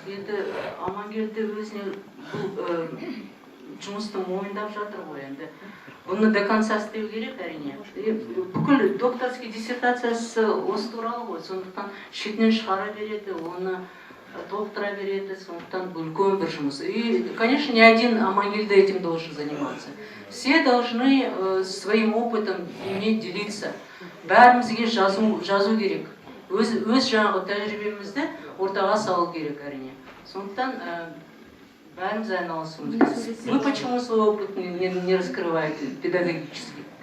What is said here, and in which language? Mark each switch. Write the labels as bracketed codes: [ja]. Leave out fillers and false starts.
[kk] Енді Амангелді өзіне бұл жұмысты мойындап жатыр ғой енді. Бұны [ru] до конца [kk] істеу керек әрине. Бүкіл докторский диссертациясы осы туралы ғой. Сондықтан шетінен шығара береді, оны толықтыра береді. Сондықтан бұл үлкен бір жұмыс. [ru] И, конечно, не один Амангелді этим должен заниматься. Все должны своим опытом иметь, делиться. [kk] Бәрімізге жазу керек. Өз жаңағы тәжірибемізді ортаға салу керек әрине. Сондықтан бәріміз айналысуымыз керек. [ru] Вы почему свой опыт не раскрываете педагогически?